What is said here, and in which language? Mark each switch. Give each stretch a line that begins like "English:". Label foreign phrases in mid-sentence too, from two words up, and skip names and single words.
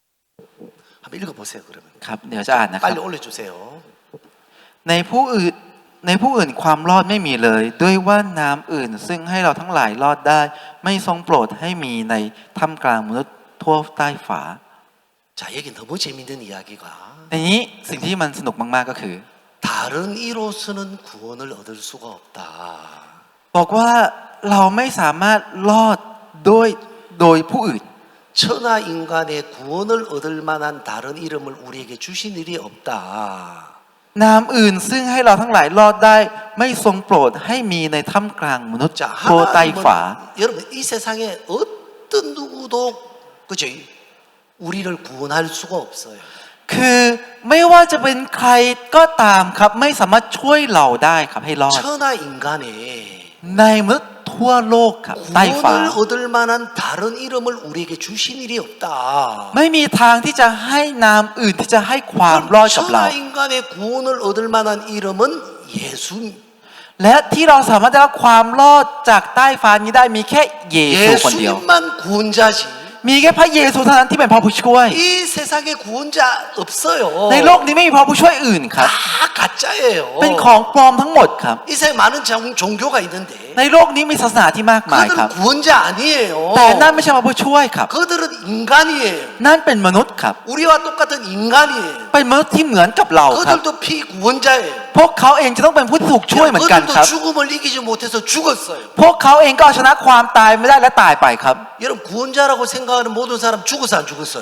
Korean: 한번 읽어보세요. 그러면
Thai: ครับ เดี๋ยวจะอ่านนะครับ
Korean: 빨리 올려주세요.
Thai: ในผู้อื่นในผู้อื่นความรอดไม่มีเลย ด้วยว่าน้ำอื่นซึ่งให้เราทั้งหลายรอดได้ ไม่ทรงโปรดให้มีในท่ามกลางมนุษย์ทั่วใต้ฝา
Korean: 자, 여기 너무 재밌는 이야기가
Thai: ในนี้สิ่งที่มันสนุกมากๆก็คือ
Korean: 다른 이로서는 구원을 얻을 수가 없다.
Thai: บอกว่าเราไม่สามารถรอดโดยผู้อื่น
Korean: 천하 인간의 구원을 얻을 만한 다른 이름을 우리에게 주신 일이 없다.
Thai: นามอื่นซึ่งให้เราทั้งหลายรอดได้ ไม่ทรงโปรดให้มีในท่ามกลางมนุษย์
Korean: 자,
Thai: ทั่วใต้ฝา
Korean: 하나님은 여러분 이 세상에 어떤 누구도 그죠? 우리를 구원할 수가 없어요.
Thai: คือไม่ว่าจะเป็นใครก็ตามครับ ไม่สามารถช่วยเราได้ครับให้รอด
Korean: 천하 인간에
Thai: ในมนุษย์ทั่วโลกครับใต้ฝา
Korean: 구원을 얻을 만한 다른 이름을 우리에게 주신 일이 없다.
Thai: ไม่มีทางที่จะให้นามอื่นที่จะให้ความรอดกับเรา
Korean: 천하 인간의 구원을 얻을 만한 이름은 예수.
Thai: และที่เราสามารถได้รับความรอดจากใต้ฟ้านี้ได้มีแค่เยซูคนเดียว
Korean: 예수님만 구원자지.
Thai: มีแค่พระเยซูเท่านั้นที่เป็นพระผู้ช่วย
Korean: 이 세상에 구원자 없어요.
Thai: ในโลกนี้ไม่มีพระผู้ช่วยอื่นครับ
Korean: 다 가짜예요.
Thai: เป็นของปลอมทั้งหมดครับ
Korean: 이 세상에 많은 종교가 있는데
Thai: ในโลกนี้มีศาสนาที่มากมายครับ
Korean: 그들은 구원자 아니에요.
Thai: แต่นั่นไม่ใช่พระผู้ช่วยครับ
Korean: 그들은 인간이에요.
Thai: นั่นเป็นมนุษย์ครับ
Korean: 우리와 똑같은 인간이에요.
Thai: เป็นมนุษย์ที่เหมือนกับเราครับ
Korean: 그들도 피구원자예요.
Thai: พวกเขาเองจะต้องเป็นผู้ที่ถูกช่วยเหมือนกันค
Korean: 그들도
Thai: รับ
Korean: 죽음을 이기지 못해서 죽었어요.
Thai: พวกเขาเองก็เอาชนะความตายไม่ได้และตายไปครับ
Korean: 여러분 구원자라고 생각하는 모든 사람 죽었어 안 죽었어요?